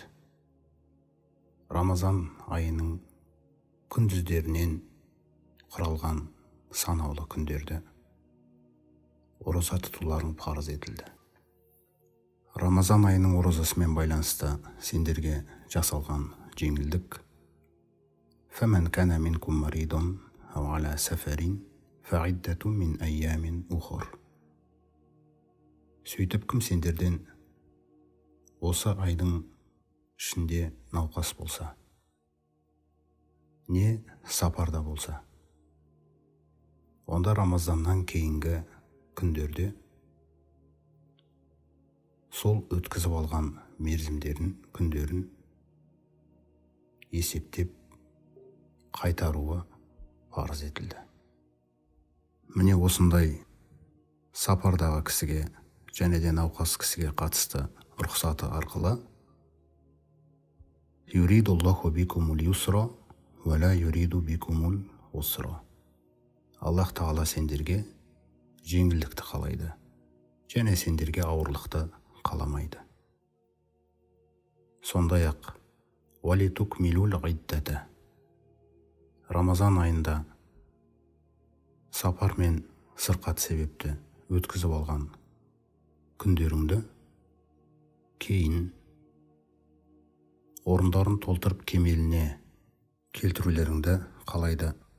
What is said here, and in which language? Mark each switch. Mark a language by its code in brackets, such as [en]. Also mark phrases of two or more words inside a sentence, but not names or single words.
[kk] Рамазан айының күндіздерінен құралған санаулы күндерді ораза тұтуларың парыз етілді. Рамазан айының оразасымен байланысты сендерге жасалған жеңілдік: [ar] فَمَنْ كَانَ مِنْكُمْ مَرِيضٌ أو على سفر فعدة من أيام أخر. [kk] Сөйтіп кім сендерден осы айдың ішінде науқас болса, не сапарда болса, онда Рамазаннан кейінгі күндерде сол өткізіп алған мерзімдерін, күндерін есептеп қайтаруы парыз етілді. Міне осындай сапардағы кісіге және де науқас кісіге қатысты рұқсаты арқылы [ar] يريد الله بكم اليسر ولا يريد بكم العسر. [kk] Аллах Тағала сендерге жеңілдікті қалайды, және сендерге ауырлықты қаламайды. Сондай-ақ [ar] ولتكملوا العدة. [kk] Рамазан айында сапар мен сырқат себепті өткізіп алған күндеріңді кейін орындарын толтырып кемеліне келтірулеріңді қалайды.